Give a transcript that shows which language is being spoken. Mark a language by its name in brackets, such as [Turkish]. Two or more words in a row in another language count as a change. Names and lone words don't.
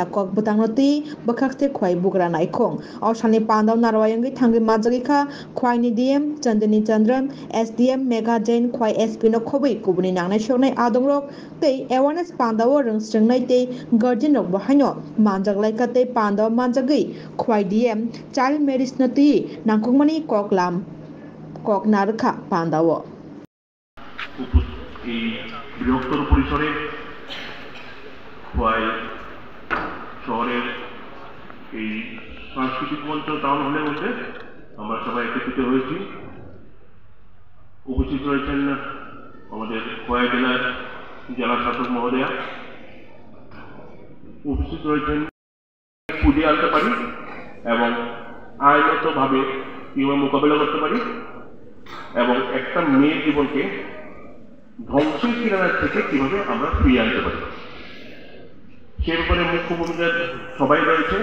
[Kok Borok] kok butangno tei bwkhakte khwai bugra naikhong awsani panda narwayangwi thangwi majagikha khwaini DM Chandani Chandran SDM Megha Jain khwai SP no khobui kubuni nangnai soknai adongrok tei awareness pandao rungsrengnai tei guardian rok bahaino manjaklai ka tei pandao manjagui khwai DM [English] child marriage [Kok Borok] no tei nangkukmani koklam kok narkha pandao [Bangla] এই বৃহত্তর পরিসরে খোয়াই শহরের এই সাংস্কৃতিক মঞ্চ টাউন হলের মধ্যে আমরা সবাই একত্রিত হয়েছি। উপস্থিত রয়েছেন আমাদের খোয়াই জেলার জেলা শাসক মহোদয়া, উপস্থিত রয়েছেন ফুটিয়ে আনতে পারি এবং আইনগতভাবে কীভাবে মোকাবেলা করতে পারি এবং একটা মেয়ের জীবনকে ধ্বংসের কিনারা থেকে কিভাবে আমরা ফিরিয়ে আনতে পারি সে ব্যাপারে মুখ্য ভূমিকার সবাই রয়েছে।